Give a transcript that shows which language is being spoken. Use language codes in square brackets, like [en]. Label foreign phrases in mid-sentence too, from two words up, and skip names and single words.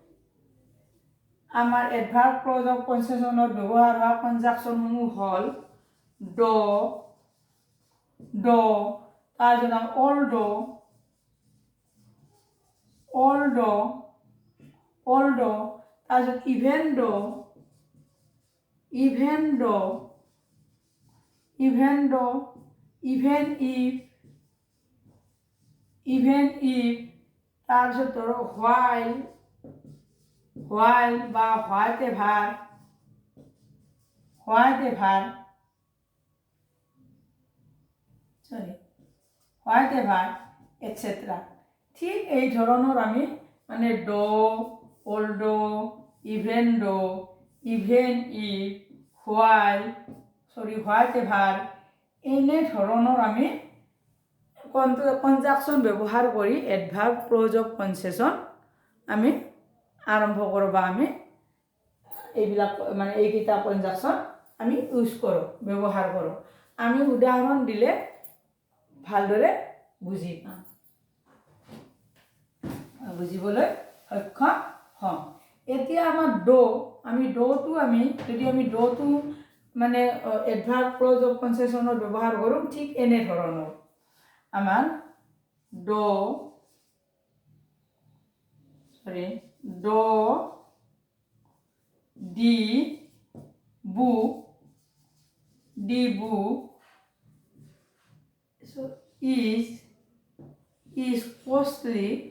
[as] আমাৰ [en] adverb clause of concessionত [as] ব্যৱহাৰ হোৱা কনজাংচনসমূহ হ'ল [en] তাৰপিছত although তাৰপিছত even though even if [as] তাৰপিছত ধৰক [en] while বা whatever etc. [as] ঠিক এই ধৰণৰ আমি মানে [en] although even if whatever [as] এনে ধৰণৰ আমি কনজাংচন ব্যৱহাৰ কৰি [en] adverb clause of concession [as] আমি আৰম্ভ কৰোঁ বা আমি এইবিলাক মানে এইকেইটা কনজাংচন আমি ব্যৱহাৰ কৰোঁ। আমি উদাহৰণ দিলে ভালদৰে বুজিবলৈ সক্ষম হ'ম। এতিয়া আমাৰ যদি আমি মানে [en] adverb clause of concessionত [as] ব্যৱহাৰ কৰোঁ ঠিক এনেধৰণৰ আমাৰ [en] the book is costly.